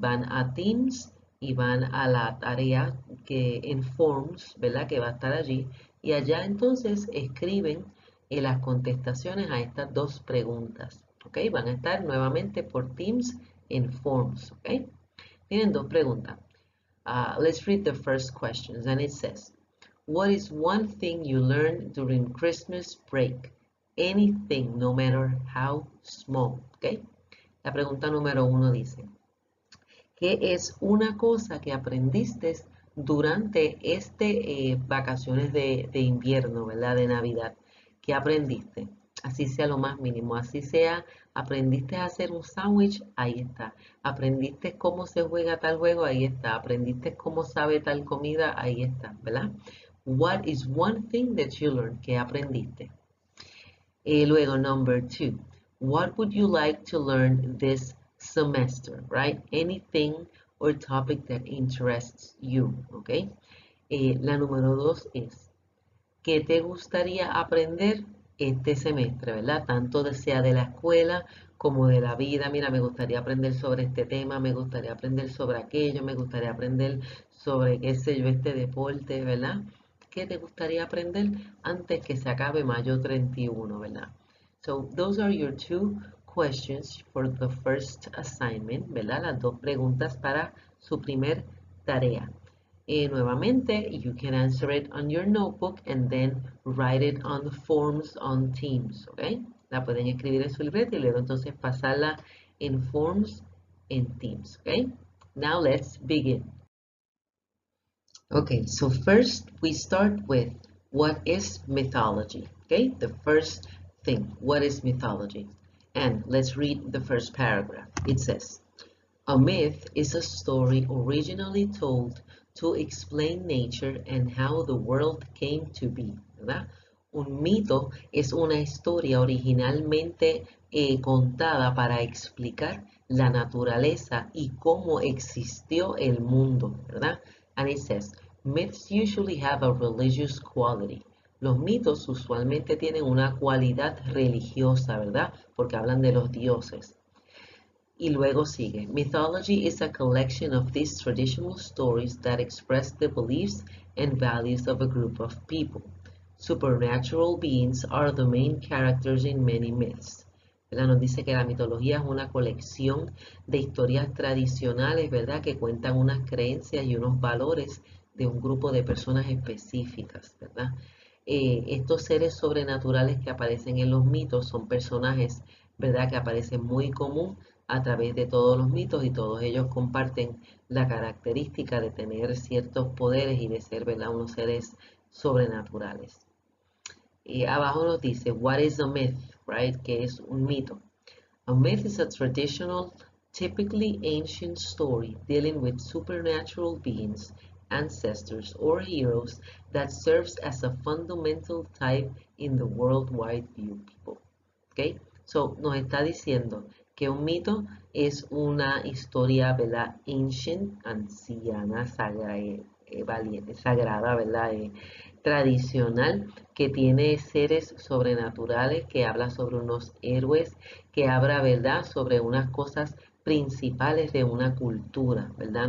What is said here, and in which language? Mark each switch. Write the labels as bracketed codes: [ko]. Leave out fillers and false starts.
[es] Van a Teams y van a la tarea que en Forms, ¿verdad? Que va a estar allí. Y allá entonces escriben las contestaciones a estas 2 preguntas. ¿Ok? Van a estar nuevamente por Teams en Forms. ¿Ok? Tienen 2 preguntas. [en] Let's read the first questions. And it says, what is one thing you learned during Christmas break? Anything, no matter how small. ¿Ok? [es] La pregunta número 1 dice, ¿qué es una cosa que aprendiste durante vacaciones de invierno, ¿verdad? De Navidad. ¿Qué aprendiste? Así sea lo más mínimo, así sea, aprendiste a hacer un sándwich, ahí está. Aprendiste cómo se juega tal juego, ahí está. Aprendiste cómo sabe tal comida, ahí está, ¿verdad? [en] What is one thing that you learned? [es] ¿Qué aprendiste? Luego, [en] number 2. What would you like to learn this semester, right? Anything or topic that interests you, ¿ok? [es] La número 2 es, ¿qué te gustaría aprender este semestre, ¿verdad? Tanto sea de la escuela como de la vida. Mira, me gustaría aprender sobre este tema, me gustaría aprender sobre aquello, me gustaría aprender sobre, qué sé yo, este deporte, ¿verdad? ¿Qué te gustaría aprender antes que se acabe mayo 31, ¿verdad? [en] So, those are your 2 questions for the first assignment, ¿verdad? [es] Las 2 preguntas para su primer tarea. Nuevamente, [en] you can answer it on your notebook and then write it on the forms on Teams, ¿ok? [es] La pueden escribir en su libreta y luego entonces pasarla en Forms en Teams, ¿ok? [en] Now let's begin. Okay, so first we start with what is mythology, okay? The first thing, what is mythology? And let's read the first paragraph. It says, a myth is a story originally told to explain nature and how the world came to be, ¿verdad? [es] Un mito es una historia originalmente contada para explicar la naturaleza y cómo existió el mundo, ¿verdad? [en] And it says, myths usually have a religious quality. [es] Los mitos usualmente tienen una cualidad religiosa, ¿verdad? Porque hablan de los dioses. Y luego sigue, [en] mythology is a collection of these traditional stories that express the beliefs and values of a group of people. Supernatural beings are the main characters in many myths. [es] ¿Verdad? Nos dice que la mitología es una colección de historias tradicionales, ¿verdad? Que cuentan unas creencias y unos valores de un grupo de personas específicas, ¿verdad? Estos seres sobrenaturales que aparecen en los mitos son personajes, ¿verdad? Que aparecen muy común a través de todos los mitos y todos ellos comparten la característica de tener ciertos poderes y de ser, ¿verdad? Unos seres sobrenaturales. Y abajo nos dice, [en] what is a myth, right? [es] ¿Qué es un mito? [en] A myth is a traditional, typically ancient story dealing with supernatural beings, ancestors, or heroes that serves as a fundamental type in the worldwide view people. Okay? [es] So, nos está diciendo que un mito es una historia, ¿verdad? Ancient, anciana, sagrada, ¿verdad? Tradicional, que tiene seres sobrenaturales, que habla sobre unos héroes, que habla, ¿verdad?, sobre unas cosas principales de una cultura, ¿verdad?